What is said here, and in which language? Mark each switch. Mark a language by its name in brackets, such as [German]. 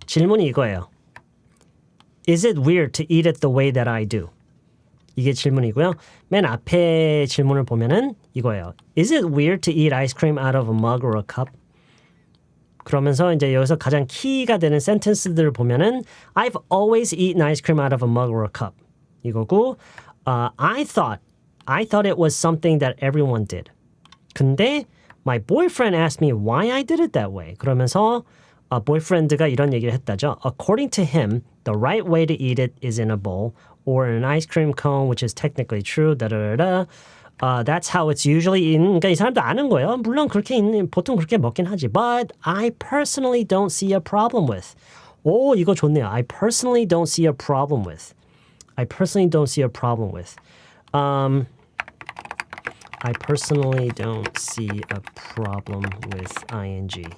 [Korean] 질문이 이거예요. [English] Is it weird to eat it the way that I do? [Korean] 이게 질문이고요. 맨 앞에 질문을 보면은 이거예요. [English] Is it weird to eat ice cream out of a mug or a cup? [Korean] 그러면서 이제 여기서 가장 키가 되는 센텐스들을 보면은 [English] I've always eaten ice cream out of a mug or a cup. [Korean] 이거고 [English] I thought it was something that everyone did. 근데 my boyfriend asked me why I did it that way. [Korean] 그러면서 boyfriend가 이런 얘기를 했다죠. [English] According to him, the right way to eat it is in a bowl or in an ice cream cone, which is technically true. That's how it's usually eaten. [Korean] 그러니까 이 사람도 아는 거예요. 물론 보통 그렇게 먹긴 하지. [English] But I personally don't see a problem with. [Korean] 오, 이거 좋네요. [English] I personally don't see a problem with. I personally don't see a problem with. I personally don't see a problem with ing.